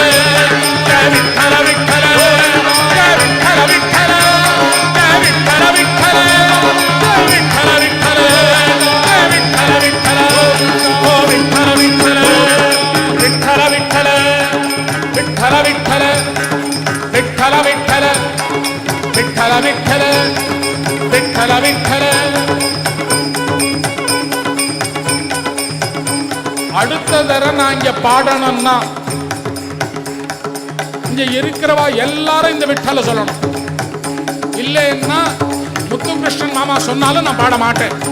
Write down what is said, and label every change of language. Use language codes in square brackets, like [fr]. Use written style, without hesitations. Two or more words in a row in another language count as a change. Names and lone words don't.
[mr] जय विठ्ठल विठ्ठल जय विठ्ठल विठ्ठल जय विठ्ठल विठ्ठल जय विठ्ठल विठ्ठल जय विठ्ठल विठ्ठल हो विठ्ठल विठ्ठल विठ्ठल विठ्ठल विठ्ठल विठ्ठल विठ्ठल विठ्ठल विठ्ठल विठ्ठल विठ्ठल विठ्ठल [ta] அடுத்த தடவை நான் இங்க பாடணும்னா இங்க இருக்கிறவா எல்லாரும் இந்த விட்டல சொல்லணும். இல்லைன்னா முத்துகிருஷ்ணன் மாமா சொன்னாலும் நான் பாட மாட்டேன்.